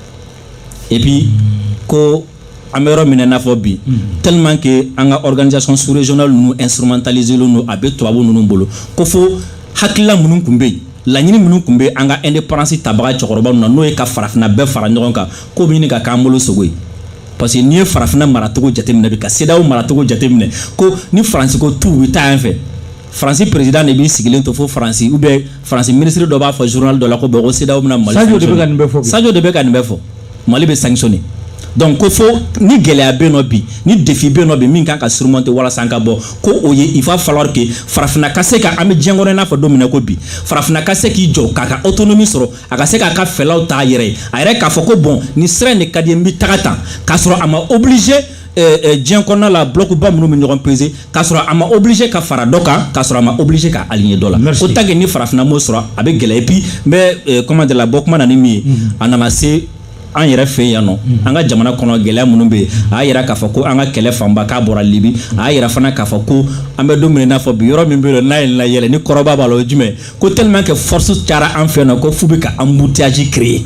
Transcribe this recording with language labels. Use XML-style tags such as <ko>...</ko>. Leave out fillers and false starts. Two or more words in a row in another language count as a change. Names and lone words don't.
<fr>et puis</fr> <bm>ko an bɛ yɔrɔ min na i n'a fɔ bi</bm> <fr>tellement que</fr> <bm>an ka</bm> <fr>organisation sous-régionale</fr> <bm>ninnu instrumentalisé len don a bɛ tubabu ninnu bolo ko fo hakilila minnu tun bɛ yen laɲini minnu tun bɛ an ka indépendance tabaga cɛkɔrɔba ninnu na n'o ye ka farafinna bɛɛ fara ɲɔgɔn kan k'o bɛ ɲini ka k'an bolo sogo ye</bm> <fr>parce que</fr> <bm>n'i ye farafinna maracogo jateminɛ bi ka CEDEAO maracogo jateminɛ ko ni Faransi ko tu u bɛ taa yan fɛ Faransi président de b'i sigilen to fo Faransi</bm> <fr>ou bien</fr> <bm>Faransi ministre dɔ b'a fɔ journal dɔ la ko bon ko CEDEAO bɛna Mali Sadio de bɛ ka nin bɛɛ fɔ Sadio de bɛ ka nin bɛɛ fɔ Mali bɛ sanctionner</bm> <fr>donc</fr> <bm>ko fo ni gɛlɛya bɛ yen nɔ bi ni défi bɛ yen nɔ bi min kan ka surmonter walasa an ka bɔ ko o ye il</bm> <fr>va falloir que</fr> <bm>farafinna ka se ka an bɛ diɲɛ kɔnɔ i n'a fɔ don min na ko bi farafinna ka se k'i jɔ k'a ka autonomie sɔrɔ a ka se k'a ka fɛlaw ta a yɛrɛ ye a yɛrɛ k'a fɔ ko bon nin sira in de ka di n bɛ taga tan k'a sɔrɔ a ma obligé diɲɛ kɔnɔna la bloc ba minnu bɛ ɲɔgɔn peser k'a sɔrɔ a ma obligé ka fara dɔ kan k'a sɔrɔ a ma obligé ka aligner dɔ la o</bm> <fr>tant que</fr> <bm>ni farafinna m'o sɔrɔ a bɛ gɛlɛya</bm> <fr>et puis</fr> <bm>n bɛ</bm> <fr>comment dire</fr> <bm>la bɔ kuma na ni min ye a nana se an yɛrɛ fɛ yan nɔ an ka jamana kɔnɔ gɛlɛya minnu bɛ yen a y'a yira k'a fɔ ko an ka kɛlɛ fanba k'a bɔra Libi a y'a yira fana k'a fɔ ko an bɛ don min n'a fɔ bi yɔrɔ min bɛ yen n'a ye layɛlɛ ni kɔrɔba b'a la o ye jumɛn ko</bm> <fr>tellement que force</fr> <bm>cayara an fɛ yan nɔ ko f'u bɛ ka</bm> <fr>embouteillage créer</fr>